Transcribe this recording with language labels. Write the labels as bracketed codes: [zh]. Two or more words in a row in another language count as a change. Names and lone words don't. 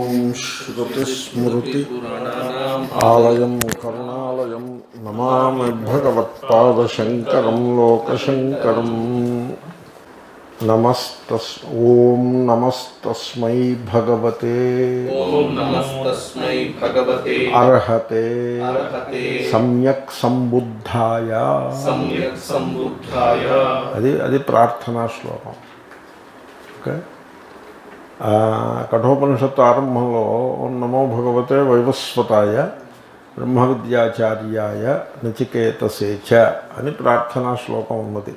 [sa] श्रुतिस्मृति आलयं करुणालयं नमामि भगवत्पादशङ्करं लोकशङ्करम्। ॐ नमस्तस्मै भगवते अर्हते सम्यक् संबुद्धाय। [te] అది ప్రార్థనా శ్లోకం. ఓకే, కఠోపనిషత్తు ఆరంభంలో [sa] ఓం నమో భగవతే వైవస్వతాయ బ్రహ్మ విద్యాచార్యాయ నచికేతసే చ [te] అని ప్రార్థనా శ్లోకం ఉన్నది.